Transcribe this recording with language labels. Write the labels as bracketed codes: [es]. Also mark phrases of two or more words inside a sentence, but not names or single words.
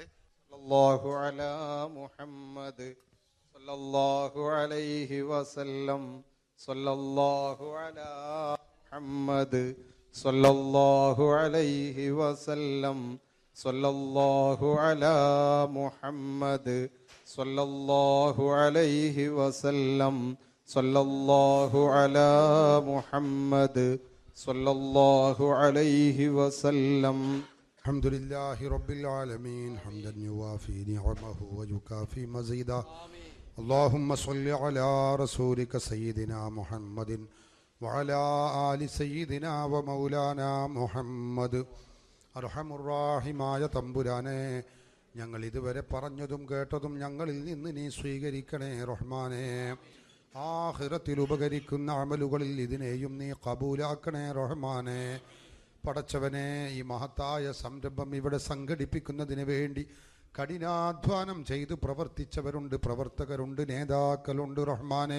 [ar] صلى الله على محمد صلى الله عليه وسلم صلى الله على محمد صلى الله عليه وسلم صلى الله على محمد صلى الله عليه وسلم صلى الله على محمد صلى الله عليه وسلم. الحمد لله رب العالمين حمدا يوافي نعمه ويكافئ مزيده. اللهم صل على رسولك سيدنا محمد وعلى آل سيدنا ومولانا محمد. [ml] അർഹമുർറാഹിമായ തമ്പുരാനെ, ഞങ്ങൾ ഇതുവരെ പറഞ്ഞതും കേട്ടതും ഞങ്ങളിൽ നിന്ന് നീ സ്വീകരിക്കണേ റഹ്മാനെ. ആഖിറത്തിൽ ഉപകരിക്കുന്ന അമലുകളിൽ ഇതിനെയും നീ കബൂലാക്കണേ റഹ്മാനെ. പടച്ചവനെ, ഈ മഹത്തായ സംരംഭം ഇവിടെ സംഘടിപ്പിക്കുന്നതിന് വേണ്ടി കഠിനാധ്വാനം ചെയ്ത് പ്രവർത്തിച്ചവരുണ്ട്, പ്രവർത്തകരുണ്ട്, നേതാക്കളുണ്ട് റഹ്മാനെ.